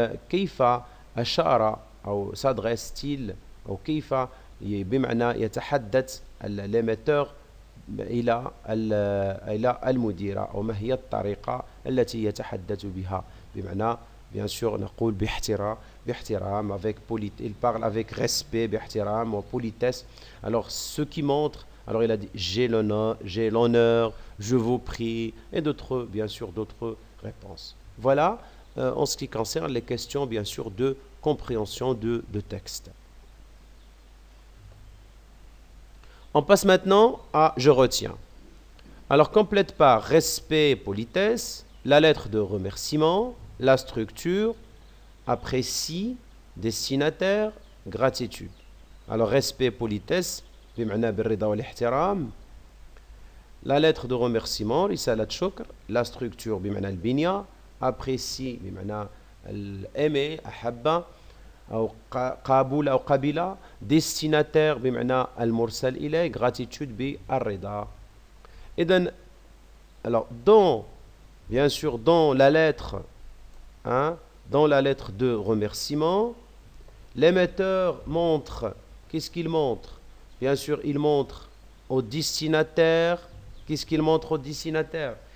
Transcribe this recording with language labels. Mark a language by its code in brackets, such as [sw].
[ar] كيف أشار أو [fr] s'adresse-t-il [ar] أو كيف بمعنى يتحدث [fr] l'émetteur [ar] إلى المديرة أو ما هي الطريقة التي يتحدث بها بمعنى [fr] bien sûr [ar] نقول باحترام [fr] avec il parle avec respect [ar] باحترام [fr] ou politesse. Alors ce qui montre, alors il a dit j'ai l'honneur, je vous prie et d'autres bien sûr d'autres réponses. Voilà en ce qui concerne les questions bien sûr de compréhension de texte. On passe maintenant à je retiens. Alors complète par respect, politesse, la lettre de remerciement, la structure, apprécie, destinataire, gratitude. Alors respect, politesse, [ar] بمعنى بالرضا والاحترام. [fr] La lettre de remerciement, [ar] رسالة شكر, [fr] la structure [ar] بمعنى البنية, [fr] apprécie [ar] بمعنى الأيمي أحب أو قابل أو قبل, [fr] destinataire [ar] بمعنى المرسل إليه, [fr] gratitude [ar] بالرضا. إذن [fr] alors bien sûr dans la lettre de remerciement, l'émetteur montre, qu'est-ce qu'il montre? Bien sûr il montre au destinataire, qu'est-ce qu'il montre au destinataire?